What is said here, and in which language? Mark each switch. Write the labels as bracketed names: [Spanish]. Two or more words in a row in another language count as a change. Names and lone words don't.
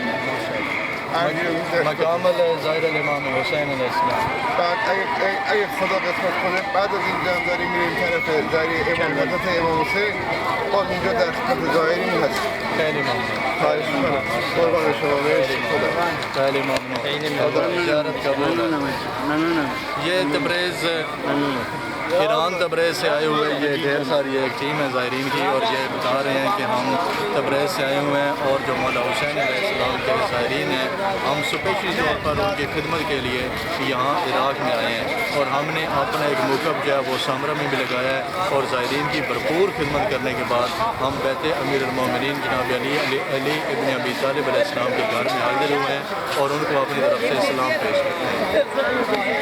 [Arabic] مقام زائر الامام حسین علیه السلام. [Persian] بعد اگه خدا قسمت کنه بعد از اینجا هم داریم میریم طرف زاری امام حضرت امام حسین، باز اینجا در خدمت زائرین هست. خیلی ممنون. خواهش می‌کنم. قربان شما. مرسی. خدا. خیلی ممنون. زیارت قبول. [Urdu] یہ تبریز ایران تبریز سے آئے ہوئے یہ ڈھیر ساری ایک ٹیم ہے زائرین کی اور یہ بتا رہے ہیں کہ ہم تبریز سے آئے ہوئے ہیں اور جو مولا حسین علیہ السلام کے زائرین ہیں، ہم اسپیشلی طور پر ان کی خدمت کے لیے یہاں عراق میں آئے ہیں اور ہم نے اپنا ایک موقف جو ہے وہ سامرہ میں بھی لگایا ہے اور زائرین کی بھرپور خدمت کرنے کے بعد ہم بیت امیر المومنین جناب علی ابن ابی طالب علیہ السلام کے گھر میں حاضر ہوئے ہیں اور ان کو اپنی طرف سے سلام پیش کرتے ہیں.